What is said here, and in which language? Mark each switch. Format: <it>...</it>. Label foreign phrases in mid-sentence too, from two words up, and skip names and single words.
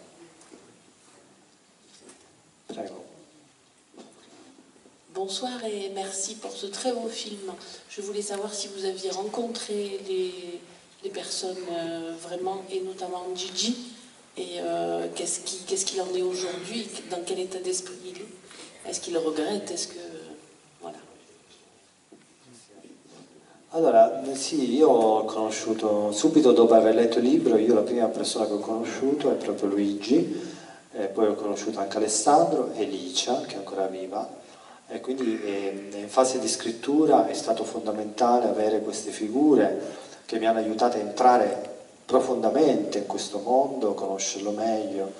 <fr>Bonsoir et merci pour ce très beau film. Je voulais savoir si vous aviez rencontré les personnes vraiment, et notamment Gigi, et qu'est-ce qu'il en est aujourd'hui, dans quel état d'esprit il est. Est-ce qu'il regrette, est-ce que... Voilà.</fr> <it>Allora, sì, io ho conosciuto, subito dopo aver letto il libro, io la prima persona che ho conosciuto è proprio Luigi, poi ho conosciuto anche Alessandro e Licia, che è ancora viva, e quindi in fase di scrittura è stato fondamentale avere queste figure che mi hanno aiutato a entrare profondamente in questo mondo, conoscerlo meglio.</it>